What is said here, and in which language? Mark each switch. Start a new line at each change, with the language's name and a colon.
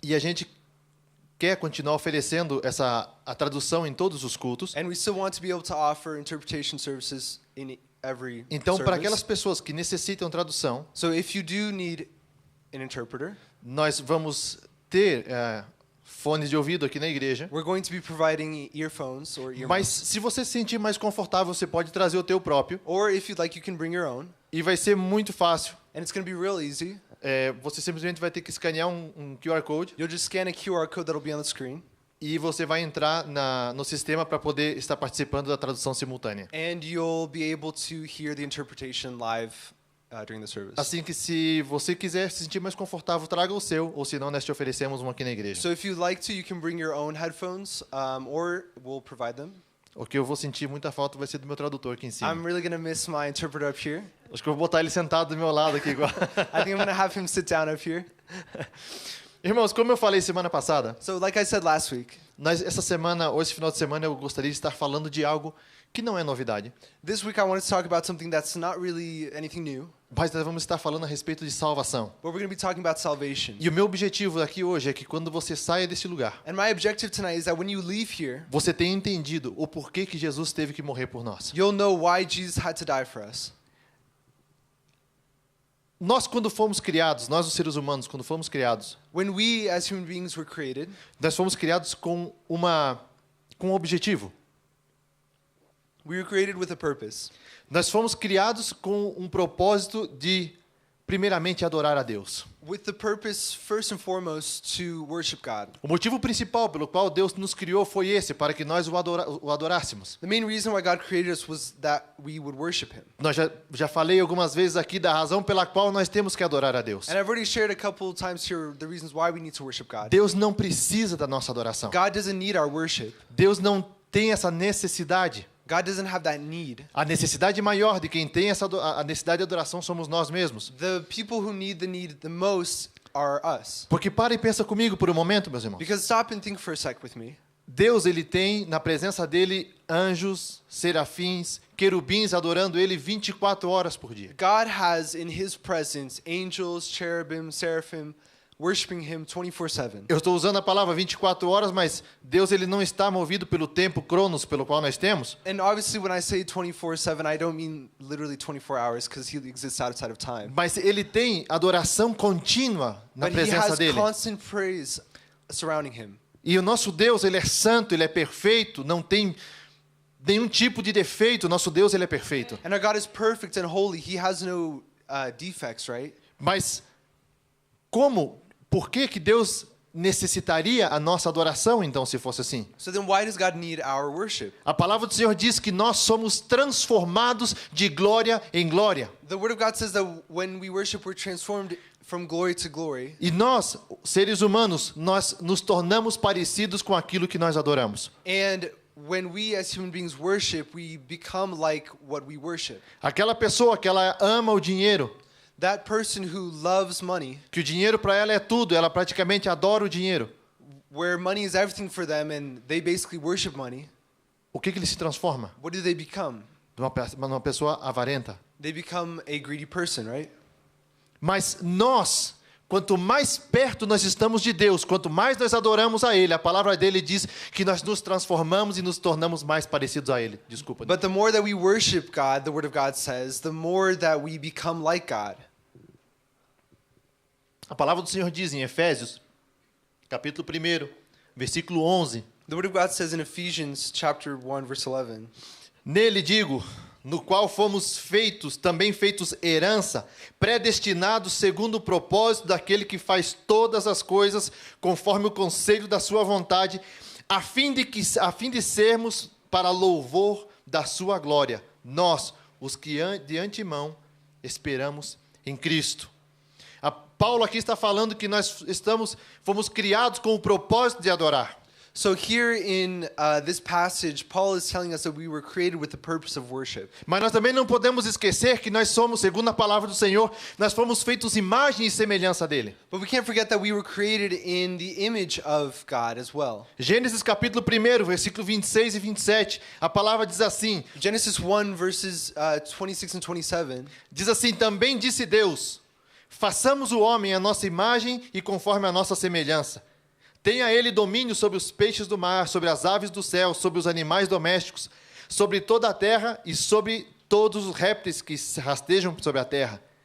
Portuguese: E a gente quer continuar oferecendo a tradução em todos os cultos.
English: And we still want to be able to offer interpretation services in every
Portuguese: Então, para
English: service.
Portuguese: aquelas pessoas que necessitam tradução,
English: So if you do need an interpreter,
Portuguese: nós vamos ter fones de ouvido aqui na igreja.
English: we're going to be providing earphones or
Portuguese: Mas
English: earmuffs.
Portuguese: se você se sentir mais confortável, você pode trazer o teu próprio.
English: Or if you'd like, you can bring your own.
Portuguese: E vai ser muito fácil.
English: And it's going to be real easy.
Portuguese: Você simplesmente vai ter que escanear um QR Code
English: You'll just scan a QR code that'll be on the screen.
Portuguese: e você vai entrar no sistema para poder estar participando da tradução simultânea.
English: And you'll be able to hear the interpretation live during the service.
Portuguese: Assim que se você quiser se sentir mais confortável, traga o seu, ou senão nós te oferecemos um aqui na igreja.
English: So if you'd like to, you can bring your own headphones, or we'll provide them.
Portuguese: O que eu vou sentir muita falta vai ser do meu tradutor aqui em cima.
English: I'm really going to miss my interpreter up here.
Portuguese: Acho que eu vou botar ele sentado do meu lado aqui igual.
English: I think I'm going to have him sit down up here.
Portuguese: Irmãos, como eu falei semana passada,
English: So like I said last week,
Portuguese: essa semana, ou esse final de semana, eu gostaria de estar falando de algo que não é novidade.
English: this week I wanted to talk about something that's not really anything new,
Portuguese: Mas nós vamos estar falando a respeito de salvação.
English: but we're going to be talking about salvation.
Portuguese: E o meu objetivo aqui hoje é que quando você saia desse lugar,
English: And my objective tonight is that when you leave here,
Portuguese: você tenha entendido o porquê que Jesus teve que morrer por nós.
English: you'll know why Jesus had to die for us.
Portuguese: Nós, quando fomos criados, nós os seres humanos, quando fomos criados,
English: When we as human beings were created,
Portuguese: nós fomos criados com um objetivo.
English: we were created with a purpose.
Portuguese: Nós fomos criados com um propósito de, primeiramente, adorar a Deus.
English: With the purpose, first and foremost, to worship God.
Portuguese: O motivo principal pelo qual Deus nos criou foi esse, para que nós o adorássemos.
English: The main reason why God created us was that we would worship Him.
Portuguese: Nós já falei algumas vezes aqui da razão pela qual nós temos que adorar a Deus.
English: And I've already shared a couple times here the reasons why we need to worship God.
Portuguese: Deus não precisa da nossa adoração.
English: God doesn't need our worship.
Portuguese: Deus não tem essa necessidade.
English: God doesn't have that need.
Portuguese: A necessidade maior de quem tem a necessidade de adoração somos nós mesmos.
English: The people who need the need the most are us.
Portuguese: Porque para e pensa comigo por um momento, meus irmãos.
English: Because stop and think for a sec with me.
Portuguese: Deus, ele tem na presença dele anjos, serafins, querubins adorando ele 24 horas por dia.
English: God has in His presence angels, cherubim, seraphim, worshiping Him 24/7.
Portuguese: Eu estou usando a palavra 24 horas, mas Deus, ele não está movido pelo tempo cronos pelo qual nós temos.
English: And obviously when I say 24/7, I don't mean literally 24 hours because He exists outside of time.
Portuguese: Mas ele tem adoração contínua na
English: But He
Portuguese: presença
English: has
Portuguese: dele.
English: constant praise surrounding Him.
Portuguese: E o nosso Deus, ele é santo, ele é perfeito, não tem nenhum tipo de defeito. O nosso Deus, ele é perfeito.
English: And our God is perfect and holy. He has no defects, right?
Portuguese: Mas por que Deus necessitaria a nossa adoração, então, se fosse assim?
English: So then why does God need our worship?
Portuguese: A palavra do Senhor diz que nós somos transformados de glória em glória.
English: The Word of God says that when we worship, we're transformed from glory to glory.
Portuguese: E nós, seres humanos, nós nos tornamos parecidos com aquilo que nós adoramos.
English: And when we as human beings worship, we become like what we worship.
Portuguese: Aquela pessoa que ela ama o dinheiro,
English: That person who loves money,
Portuguese: que o dinheiro para ela é tudo, ela praticamente adora o dinheiro.
English: where money is everything for them and they basically worship money,
Portuguese: O que ele se transforma?
English: what do they become?
Portuguese: Uma pessoa avarenta.
English: They become a greedy person, right?
Portuguese: Mas nós, quanto mais perto nós estamos de Deus, quanto mais nós adoramos a Ele, a palavra dele diz que nós nos transformamos e nos tornamos mais parecidos a Ele. Desculpa.
English: But the more that we worship God, the Word of God says, the more that we become like God.
Portuguese: A palavra do Senhor diz em Efésios, capítulo 1, versículo 11.
English: The Word of God says in Ephesians chapter 1, verse 11,
Portuguese: Nele digo, no qual fomos também feitos herança, predestinados segundo o propósito daquele que faz todas as coisas conforme o conselho da sua vontade, a fim de sermos para louvor da sua glória, nós, os que de antemão esperamos em Cristo. Paulo aqui está falando que nós fomos criados com o propósito de adorar.
English: So here in this passage, Paul is telling us that we were created with the purpose of worship.
Portuguese: Mas nós também não podemos esquecer que nós somos, segundo a palavra do Senhor, nós fomos feitos imagem e semelhança dele.
English: But we can't forget that we were created in the image of God as well.
Portuguese: Gênesis capítulo 1, versículo 26 e 27, a palavra diz assim,
English: Genesis 1 verses 26 and 27.
Portuguese: diz assim, também disse Deus, façamos o homem à nossa imagem e conforme a nossa semelhança. Tenha ele domínio sobre os peixes do mar, sobre as aves do céu, sobre os animais domésticos, sobre toda a terra e sobre todos os répteis que se rastejam sobre a terra.